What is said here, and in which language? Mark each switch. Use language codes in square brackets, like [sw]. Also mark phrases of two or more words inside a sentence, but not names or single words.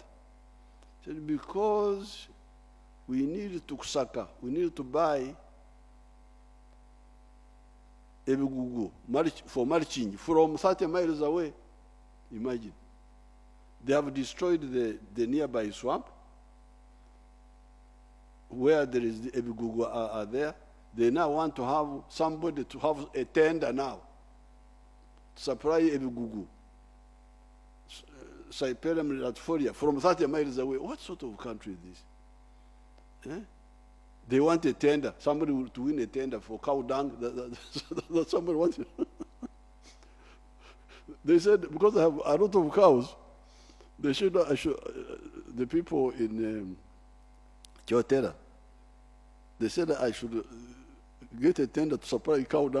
[en] I said, because we need to kusaka, we need to buy ebugugu for mulching from 30 miles away. Imagine. They have destroyed the nearby swamp where there is the ebugugu are there. They now want to have somebody to have a tender now to supply ebugugu, Cyperium latifolia, from 30 miles away. What sort of country is this? They want a tender, somebody to win a tender for cow dung. That somebody wants it. They said, because I have a lot of cows, they should, the people in Kyotera, they said I should get a tender to supply cow dung.